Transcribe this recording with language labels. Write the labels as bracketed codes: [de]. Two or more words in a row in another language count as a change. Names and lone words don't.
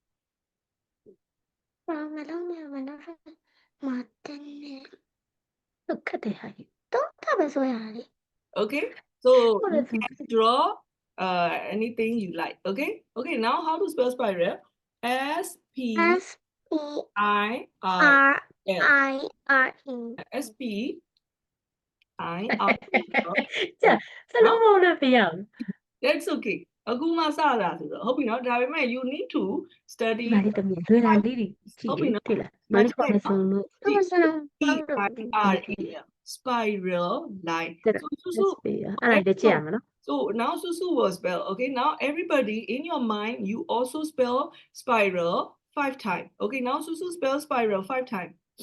[en] Okay, so you can draw anything you like. Okay, okay. Now how to spell spiral? S-P-I-R-L. S-P-I-R-L. That's okay. [my] အခုမှစတာဆိုတော့ဟုတ်ပြီနော်ဒါပေမဲ့ [en] you need to study [my] ဟုတ်ပြီနော်မကြည့်နော် [en] P-I-R-A-L spiral line so now Susu will spell okay now everybody in your mind you also spell spiral 5 times okay now Susu spell spiral 5 times